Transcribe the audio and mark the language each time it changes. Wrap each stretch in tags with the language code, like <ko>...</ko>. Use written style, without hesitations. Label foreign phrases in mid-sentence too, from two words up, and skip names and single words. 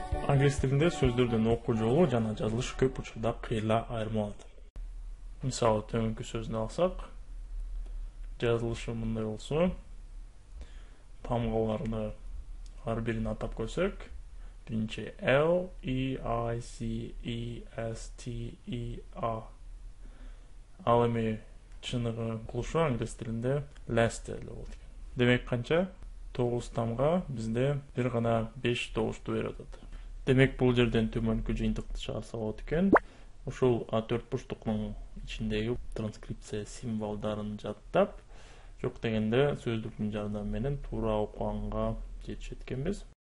<ky>Англис тилинде сөздөрдүн окуу жолу жана жазылышы көп учурда кыйла айырмаланат. Мисалы төмөнкү сөздү алсак, жазылышы мындай болсо, тамгаларды ар бирин атап көрсөк, биринчи L, E, I, C, E, S, T, E, A. Ал эми чыныгы кылышы англис тилинде Leicester деп болот экен. Демек канча? 9 тамга бизде бир гана 5 добушту берип атат. Демек бул жерден төмөнкү жыйынтыкты чыгарса болот экен. Ушул төрт бурчтуктун ичиндеги транскрипция символдарын жаттап, жок дегенде сөздүктүн жардамы менен туура окуганга жетишет экенбиз.</ky>